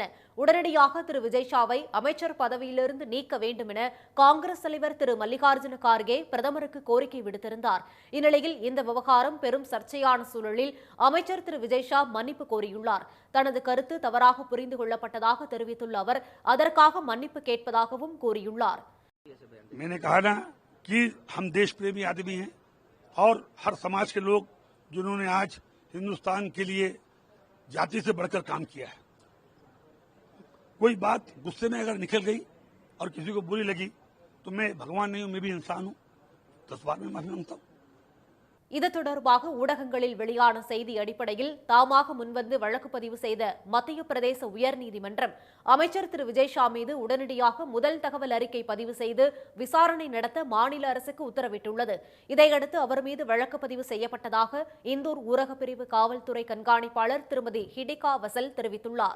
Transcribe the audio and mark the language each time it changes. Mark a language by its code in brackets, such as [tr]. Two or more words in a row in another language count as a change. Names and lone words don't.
[ta] உடனடியாக திரு விஜய் ஷாவை அமைச்சர் பதவியிலிருந்து நீக்க வேண்டும் என காங்கிரஸ் தலைவர் திரு மல்லிகார்ஜுன கார்கே பிரதமருக்கு கோரிக்கை விடுத்திருந்தார். இந்நிலையில் இந்த விவகாரம் பெரும் சர்ச்சையான சூழலில் அமைச்சர் திரு விஜய் ஷா மன்னிப்பு கோரியுள்ளார். தனது கருத்து தவறாக புரிந்து கொள்ளப்பட்டதாக தெரிவித்துள்ள அவர் அதற்காக மன்னிப்பு கேட்பதாகவும் கூறியுள்ளார். [hi] मैंने कहा ना कि हम देश प्रेमी आदमी हैं और हर समाज के लोग जिन्होंने आज हिंदुस्तान के लिए जाति से बढ़कर काम किया है. कोई बात गुस्से में अगर निकल गई और किसी को बुरी लगी तो मैं भगवान नहीं हूं, मैं भी इंसान हूं. 10 बार मैं माफी मांगता हूं. [ta] இது தொடர்பாக ஊடகங்களில் வெளியான செய்தி அடிப்படையில் தாமாக முன்வந்து வழக்கு பதிவு செய்த மத்திய பிரதேச உயர்நீதிமன்றம் அமைச்சர் திரு விஜய் ஷா மீது உடனடியாக முதல் தகவல் அறிக்கை பதிவு செய்து விசாரணை நடத்த மாநில அரசுக்கு உத்தரவிட்டுள்ளது. இதையடுத்து அவர் மீது வழக்கு பதிவு செய்யப்பட்டதாக இந்தூர் ஊரக பிரிவு காவல்துறை கண்காணிப்பாளர் திருமதி ஹிடிகா வசல் தெரிவித்துள்ளார்.